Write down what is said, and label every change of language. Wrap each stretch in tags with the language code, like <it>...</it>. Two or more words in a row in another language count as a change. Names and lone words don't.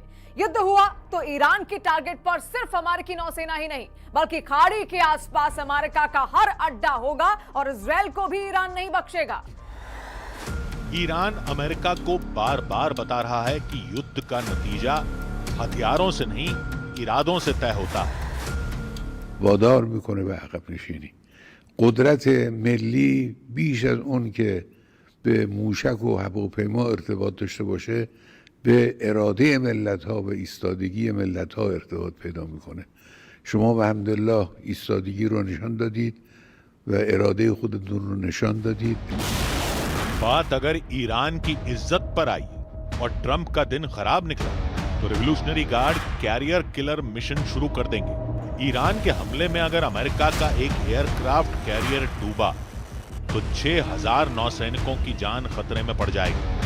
<hi>युद्ध हुआ तो ईरान के टारगेट पर सिर्फ अमेरिकी नौसेना ही नहीं बल्कि खाड़ी के आसपास अमेरिका का हर अड्डा होगा और इजराइल को भी ईरान नहीं बख्शेगा। ईरान अमेरिका को बार बार बता रहा है कि युद्ध का नतीजा हथियारों से नहीं इरादों से तय होता है।</hi> <fa>وادار میکنه به عقب نشینی. قدرت ملی بیش از اون که به موشک و هواپیما ارتباط داشته باشه به اراده ملت ها و ایستادگی ملت ها ارتباط پیدا میکنه. شما به حمدالله ایستادگی رو نشان دادید و اراده خودتون رو نشان دادید.</fa> <hi>बात अगर ईरान की इज्जत पर आई और ट्रंप का दिन खराब निकला तो</hi> <en>revolutionary guard carrier killer mission</en> <hi>शुरू कर देंगे। ईरान के हमले में अगर अमेरिका का एक</hi> <en>aircraft carrier</en> <hi>डूबा तो 6000 नौसैनिकों की जान खतरे में पड़ जाएगी।</hi>